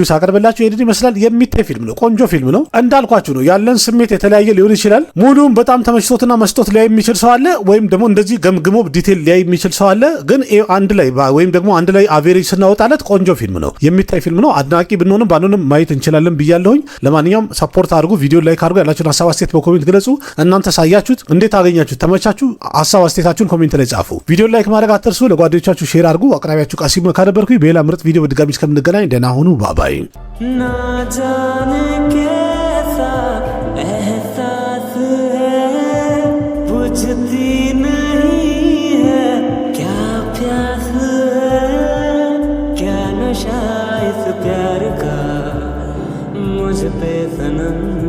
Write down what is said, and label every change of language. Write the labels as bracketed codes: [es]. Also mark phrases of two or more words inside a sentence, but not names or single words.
[am] ሳቀርብላችሁ ይሄን ይመስላል። የሚታይ ፊልም ነው። ቆንጆ ፊልም ነው። እንዳልኳችሁ ነው። ያለን ስሜት የተለያየ ሊሆን ይችላል። ሙሉም በጣም ተመችቶትና መስጦት ሊያይ የሚችል ሰው አለ፣ ወይም ደግሞ እንደዚህ ገምግሞ ዲቴል ሊያይ የሚችል ሰው አለ። ግን አንድ ላይ ወይም ደግሞ አንድ ላይ አቬሬጅ ስናወጣለት ቆንጆ ፊልም ነው። የሚታይ ፊልም ነው። አድናቂ ብንሆንም ባንሆንም ማየት እንችላለን ብያለሁኝ። ለማንኛውም ሰፖርት አድርጉ፣ ቪዲዮ ላይክ አድርጉ፣ ያላችሁን ሀሳብ አስተያየት በኮሜንት ግለጹ። እናንተ ሳያችሁት እንዴት አገኛችሁት? ተመቻችሁ? ሀሳብ አስተያየታችሁን ኮሜንት ላይ ጻፉ። ቪዲዮ ላይክ ማድረግ አትርሱ። ለጓደኞቻችሁ ሼር አድርጉ። አቅራቢያችሁ ቃሲም ከነበርኩኝ በሌላ ምርጥ ቪዲዮ በድጋሚ እስከምንገናኝ ደህና ሁኑ። ባባይ [hi] ना जाने कैसा एहसास है बुझती नहीं है क्या प्यास है क्या नशा इस प्यार का मुझ पे सनम